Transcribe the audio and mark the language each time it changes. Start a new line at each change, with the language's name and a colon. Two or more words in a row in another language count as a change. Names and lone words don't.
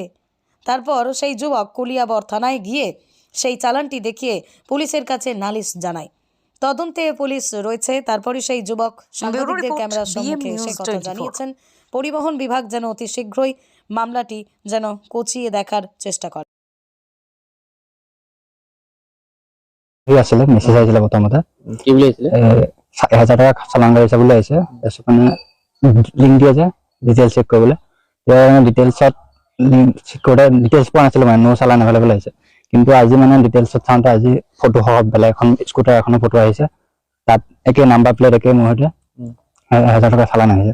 Bangla: তারপর সেই যুবক কলিয়াবর থানায় গিয়ে সেই চালানটি দেখিয়ে পুলিশের কাছে নালিশ জানায়। তদন্তে পুলিশ রয়েছে। তারপরে সেই যুবক সাংবাদিকদের ক্যামেরার সম্মুখে এসে কথা জানিয়েছেন পরিবহন বিভাগ যেন অতি শীঘ্রই মামলাটি যেন কচিয়ে দেখার চেষ্টা করে।
Assamese: আসলে মেসেজ আহিছিলে প্ৰথমতে কি বুলি আহিছিলে 1000 টাকা চালান গাড়ী চাবলৈ আহিছে। তাৰপিছত মানে লিংক দিয়ে যে
English: details check
Assamese: কৰিবলৈ, ডিটেইলছত
English: link check
Assamese: কৰোঁতে ডিটেইলছ পোৱা নাছিলোঁ, মানে
English: no challan available
Assamese: আহিছে। কিন্তু আজি মানে ডিটেইলছত চাওঁতে আজি ফটো সহ বেলেগ এখন স্কুটাৰ এখনৰ ফটো আহিছে, তাত একে
English: number plate
Assamese: একে মোৰ সৈতে 1000 টাকা চালান আহিছে।